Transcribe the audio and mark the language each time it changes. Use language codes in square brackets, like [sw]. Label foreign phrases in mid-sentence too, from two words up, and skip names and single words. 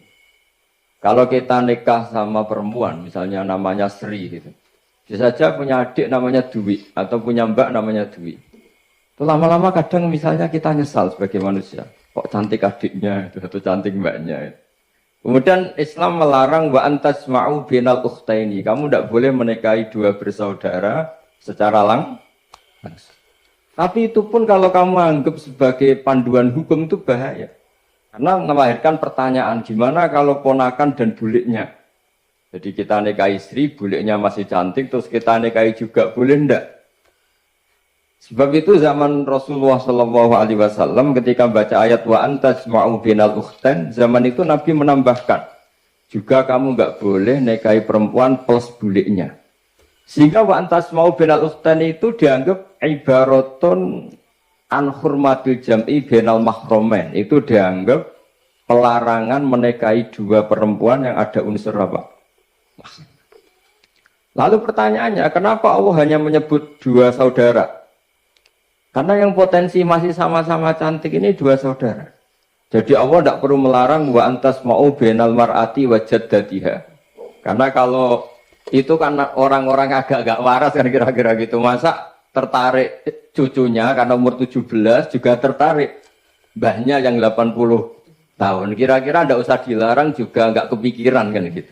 [id] Kalau kita nikah sama perempuan, misalnya namanya Sri gitu. Bisa saja punya adik namanya Dwi atau punya mbak namanya Dwi. Itu lama-lama kadang misalnya kita nyesal sebagai manusia. Kok cantik adiknya itu atau cantik mbaknya itu. Kemudian Islam melarang [ar] وأن تجمعوا بين الأختين. [id] Kamu tidak boleh menikahi dua bersaudara secara langsung. Tapi itu pun kalau kamu anggap sebagai panduan hukum itu bahaya. Karena melahirkan pertanyaan, gimana kalau ponakan dan buliknya? Jadi kita nikahi istri, buliknya masih cantik, terus kita nikahi juga, boleh enggak? Sebab itu zaman Rasulullah SAW ketika baca ayat [ar] وأن تجمعوا بين الأختين, [id] zaman itu Nabi menambahkan, juga kamu enggak boleh nikahi perempuan plus buliknya. Sehingga [ar] وأن تجمعوا بين الأختين [id] itu dianggap [ar] عبارة عن حرمة الجمع بين المحارم. [id] Itu dianggap pelarangan menikahi dua perempuan yang ada unsur apa? Lalu pertanyaannya, kenapa Allah hanya menyebut dua saudara? Karena yang potensi masih sama-sama cantik ini dua saudara. Jadi Allah tidak perlu melarang [ar] وأن تجمعوا بين المرأة وجدتها. [id] Karena kalau itu kan orang-orang agak-agak waras kan kira-kira gitu. Masa tertarik cucunya karena umur 17 juga tertarik mbahnya yang 80 tahun. Kira-kira tidak usah dilarang juga nggak kepikiran kan gitu.